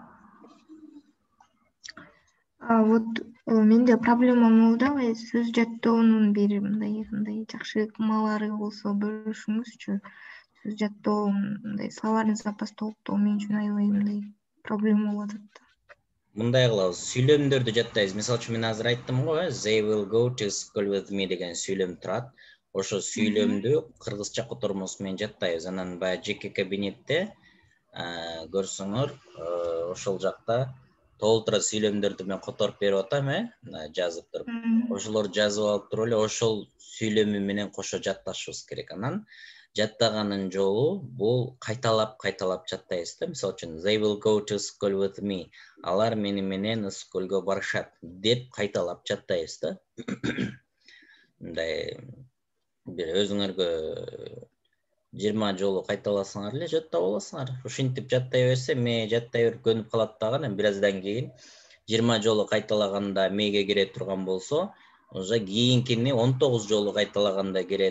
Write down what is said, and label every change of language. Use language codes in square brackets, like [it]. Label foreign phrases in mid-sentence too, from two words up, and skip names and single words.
[ky] Вот менде проблема болду, сөз жаттоонун бир мындай жакшы ыкмалары болсо бөлүшүңүзчү. Сөз жаттоо, мындай [ru] словарный запас [ky] толуктоо мен үчүн аябай мындай проблема болуп атат. Мындай кылабыз, сүйлөмдөрдү жаттайбыз. Мисалы үчүн мен азыр айттым го, [en] they will go to school with me [ky] деген сүйлөм турат. Ошо сүйлөмдү кыргызча котормосу менен жаттайбыз. Анан баягы жеке кабинетте көрсөңөр, ошол жакта толтура сүйлөмдөрдү мен которуп берип атам, жазып туруп. Ошолор жазып алып туруп эле ошол сүйлөмү менен кошо жатташыбыз керек. Анан жаттаганын жолу бул кайталап жаттайбыз да. Мисалы үчүн [en] they will go to school with me. [ky] Алар менен сколго барышат деп кайталап жаттайбыз да. Мындай бир өзүңөргө 20 жолу кайталасаңар эле жаттап аласыңар. Ушинтип жаттай берсе, ме жаттай берип көнүп калат дагы, бир аздан кийин 20 жолу кайталаганда меге кире турган болсо, уже кийинкини 19 жолу кайталаганда кирет.